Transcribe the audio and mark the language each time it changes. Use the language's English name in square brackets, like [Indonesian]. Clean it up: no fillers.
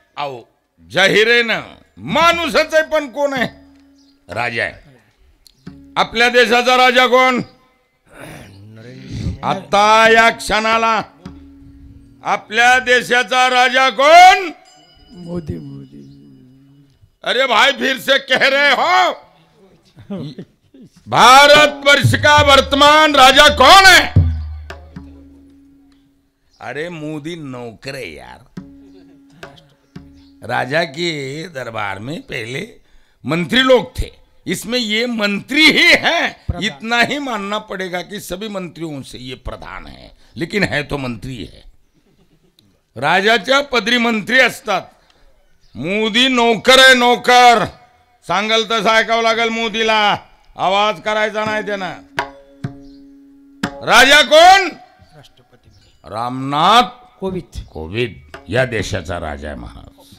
[Marathi] अहो जाहिरेनं माणूसच आहे, पण कोण आहे? राजा आहे. आपल्या देशाचा राजा कोण? आता या क्षणाला आपल्या देशाचा राजा कोण? मोदी मोदी. [Hindi] अरे भाई फिर से कह रहे हो, भारत वर्ष का वर्तमान राजा कौन है? अरे मोदी नौकर है यार. राजा के दरबार में पहले मंत्री लोग थे, इसमें ये मंत्री ही है. इतना ही मानना पड़ेगा कि सभी मंत्रियों से ये प्रधान है, लेकिन है तो मंत्री है. [Marathi] राजाच्या पदरी मंत्री असतात. मोदी नौकर आहे, नौकर. सांगल तसं ऐकावं लागेल मोदीला, आवाज करायचा नाही त्यानं. राजा कोण? राष्ट्रपती. रामनाथ कोविंद या देशाचा राजा आहे महाराज.